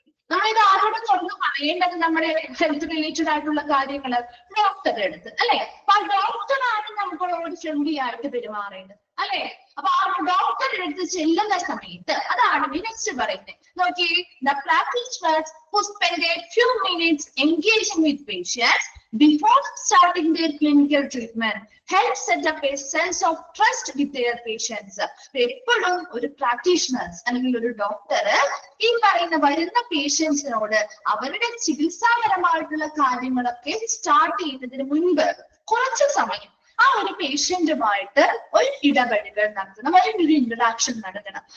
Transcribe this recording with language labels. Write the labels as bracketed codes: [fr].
[ml] നമ്മളിത് ആരോടും തുറന്ന് പറയേണ്ടത് നമ്മുടെ ഹെൽത്ത് റിലേറ്റഡ് ആയിട്ടുള്ള കാര്യങ്ങള് ഡോക്ടറുടെ അടുത്ത്, അല്ലെ? അപ്പൊ ആ ഡോക്ടറാണ് നമ്മളോട് ഫ്രണ്ട്ലി ആയിട്ട് പെരുമാറേണ്ടത്, അല്ലെ? അപ്പൊ ആ ഡോക്ടറുടെ അടുത്ത് ചെല്ലുന്ന സമയത്ത് അതാണ് നെക്സ്റ്റ് പറയുന്നത്. നോക്കിയേ, [en] the practitioners who spend a few minutes engaging with patients before starting their clinical treatment help set up a sense of trust with their patients. [ml] എപ്പോഴും ഒരു പ്രാക്ടീഷണേഴ്സ് അല്ലെങ്കിൽ ഒരു ഡോക്ടർ ഈ പറയുന്ന വരുന്ന പേഷ്യൻസിനോട് അവരുടെ ചികിത്സാപരമായിട്ടുള്ള കാര്യങ്ങളൊക്കെ സ്റ്റാർട്ട് ചെയ്യുന്നതിന് മുൻപ് കുറച്ച് സമയം ആ ഒരു പേഷ്യന്റുമായിട്ട് ഒരു ഇടപെടലുകൾ നടത്തണം, ഒരു ഇന്ററാക്ഷൻ നടത്തണം.